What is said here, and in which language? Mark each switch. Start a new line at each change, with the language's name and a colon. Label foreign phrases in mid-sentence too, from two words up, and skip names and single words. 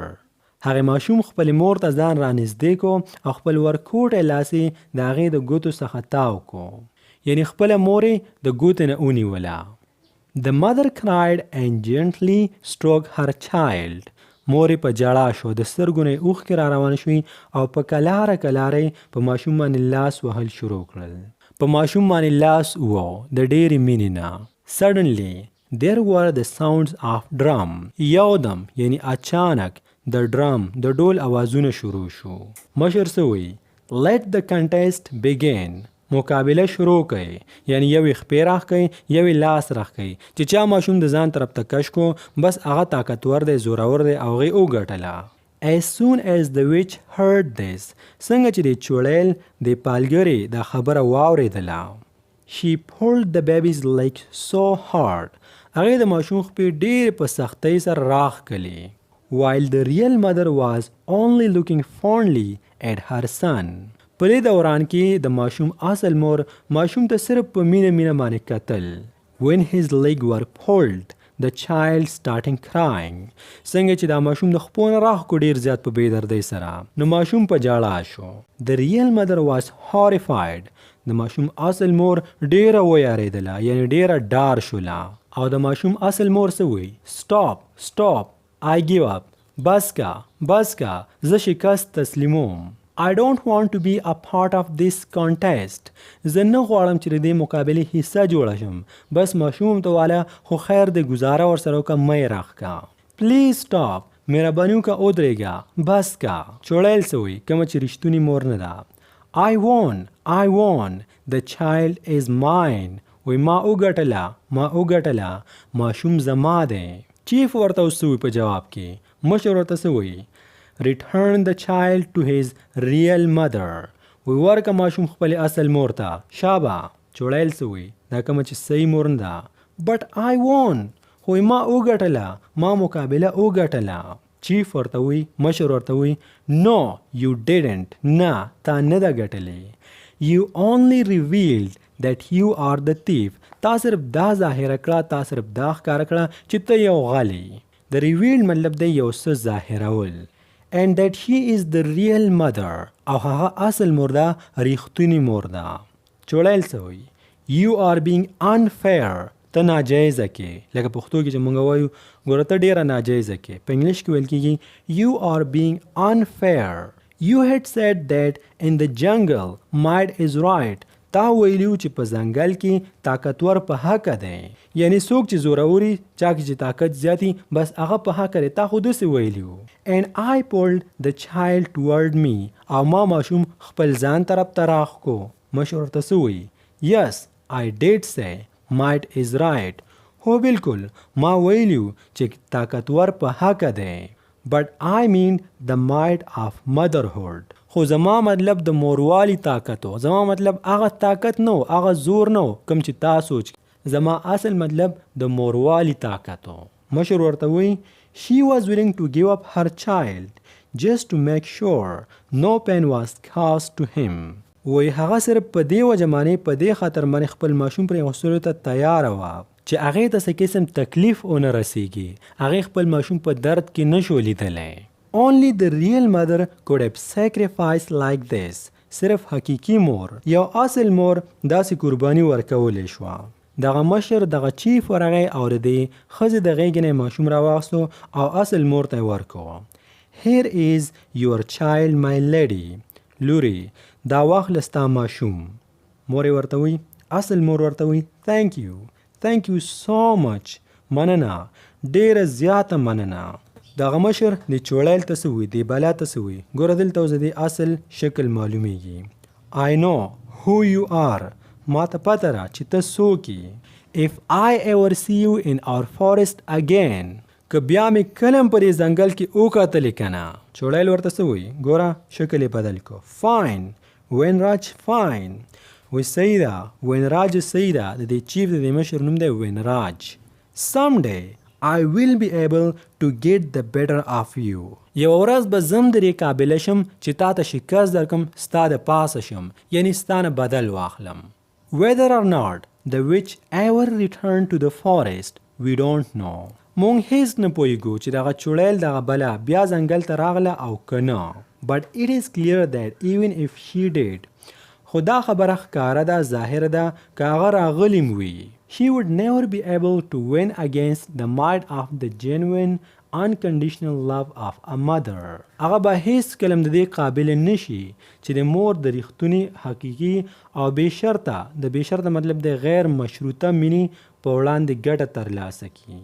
Pashto: هغه ماشوم خپل مور ته ځان رانږدې کو او خپل ورکوټی لاس یې د هغې د ګوتو څخه تاو کو. یعنی خپله مور یې د ګوتې نه ونیوله.
English: the mother cried and gently stroked her child.
Pashto: مور یې په ژړا شو د سترګو نه یې اوښکې را روانې شوې او په کلاره کلاره یې په ماشوم باندې لاس وهل شروع کړل. په ماشوم باندې لاس ووه د ډېرې مینې نه.
English: suddenly there were the sounds of drum.
Pashto: یودم یعنی اچانک د ډرم د ډول اوازونه شروع شو. مشر څه وایي؟
English: let the contest begin.
Pashto: مقابله شروع کړئ یعنی یو یې خپې راښکئ یو یې لاس راښکئ چې چا ماشوم د ځان طرف ته کش کو بس هغه طاقتور دی زورور دی او هغې وګټله.
English: as soon as the witch heard this.
Pashto: څنګه چې د چوړیل د پالګرې دا خبره واورېدله.
English: she pulled the baby's leg so hard.
Pashto: هغې د ماشوم خپې ډېرې په سختۍ سره راښکلې.
English: while the real mother was only looking fondly at her son.
Pashto: په دې دوران کې د ماشوم اصل مور ماشوم ته صرف په مینه مینه باندې کتل.
English: when his leg were pulled the child starting crying.
Pashto: څنګه چې دا ماشوم د خپو نه راښکو ډېر زیات په بې دردۍ سره نو ماشوم په ژړا شو.
English: the real mother was horrified.
Pashto: د ماشوم اصل مور ډېره ویارېدله یعنی ډېره ډار شوله او د ماشوم اصل مور څه وایي؟
English: stop I give up.
Pashto: بس کا زه شکست تسلیموم.
English: I don't want to be a part of this contest.
Pashto: زه نه غواړم چې د دې مقابلې حصه جوړه شم. بس ماشوم ته واله خو خیر د ګزاره ورسره وکړه مه یې راښکه.
English: Please stop.
Pashto: مهرباني وکړه ودرېږه بس کا. چوړیل څه وایي کومه چې رښتونې مور نه ده.
English: I won the child is mine.
Pashto: وی ما وګټله ماشوم زما دی. چیف ورته اوس څه وایي په جواب کې؟ مشر ورته څه وایي؟
English: return the child to his real mother.
Pashto: وی ورکه ماشوم خپل اصل مور ته. شابه. چوړیل څه وایي دا کومه چې صحیح مور نه ده.
English: but I won.
Pashto: خو ما وګټله، ما مقابله وګټله. چیف ورته وایي، مشر ورته وایي
English: no you didn't.
Pashto: نه تا نه ده ګټلې.
English: you only revealed that you are the thief.
Pashto: تا صرف دا ظاهره کړه، تا صرف دا ښکاره کړه چې ته یو غلی. د revealed مطلب دی یو څه ظاهرول.
English: and that she is the real mother.
Pashto: او هغه اصل مور ده، ریښتونې مور ده. چوړیل څه وایي؟
English: you are being unfair.
Pashto: ته ناجایزه کې، لکه پښتو کې چې مونږ وایو ګوره ته ډېره ناجایزه کې، په انګلیش کې ویل کېږي
English: you are being unfair. you had said that in the jungle might is right.
Pashto: تا ویلیو چې په ځنګل کې طاقتور په حق دی. یعنی څوک چې زوروري چا کې چې طاقت زیاتی بس هغه په حق دی. تا خو داسې ویلیو.
English: and I pulled the child toward me.
Pashto: او ما ماشوم خپل ځان طرف ته راښ کو. مشر ورته څه وایي؟
English: yes I did say might is right.
Pashto: هو بالکل ما ویلیو چې طاقتور په حق دی.
English: but I mean the might of motherhood.
Pashto: خو زما مطلب د موروالی طاقت و. زما مطلب هغه طاقت نو، هغه زور نو کوم چې تا سوچ. زما اصل مطلب د موروالی طاقت و. مشر ورته وایي
English: she was willing to give up her child just to make sure no pain was caused to him.
Pashto: وای هغه صرف په دې وجه باندې په دې خاطر باندې خپل ماشوم پرې اغوستلو ته تیاره وه چې هغې ته څه قسم تکلیف ونه رسیږي. هغې خپل ماشوم په درد کې نشو لیدلی.
English: only the real mother could have sacrificed like this.
Pashto: صرف حقیقي مور، یو اصل مور داسې قرباني ورکولی شوه. دغه مشر دغه چیف ورغی او د دې ښځې د غېږې نه ماشوم راواخیستو او اصل مور ته یې ورکوه.
English: here is your child my lady.
Pashto: لوري دا واخله ستا ماشوم. مور یې ورته وایي، اصل مور ورته وایي
English: thank you so much.
Pashto: مننه، ډېره زیاته مننه. دغه مشر د چوړیل ته څه وایي، دې بلا ته څه وایي؟ ګوره دلته اوس د دې اصل شکل معلومیږي.
English: I know who you are.
Pashto: ما ته پته ده چې ته څوک یې.
English: if I ever see you in our forest again.
Pashto: که بیا مې کلم په دې ځنګل کې وکتلې که نه. چوړیل ورته څه وایي؟ ګوره شکل یې بدل کو. fine. وینراج fine. وی صحیح ده، وینراج صحیح ده. د دې چیف د دې مشر نوم دی وینراج.
English: someday I will be able to get the better of you.
Pashto: یو ورځ به زم درې قابله شم چې تا ته شکست درکم، ستا د پاسه شم، یعنی ستا نه بدل واخلم.
English: whether or not the witch ever returned to the forest we don't know.
Pashto: مونږ هیڅ نه پوهیږو چې دغه چوړیل دغه بله بیا ځنګل ته راغله او که نه.
English: but it is clear that even if she did.
Pashto: خو دا خبره ښکاره ده، ظاهره ده، که هغه راغلیم وي.
English: she would never be able to win against the might of the genuine unconditional love of a mother.
Pashto: هغه به هیڅ کلم د دې قابل نشي چې د مور د ریښتوني حقیقي او بې شرطه مطلب د غیر مشروطه مینې په وړاندې ګټه ترلاسه کړي.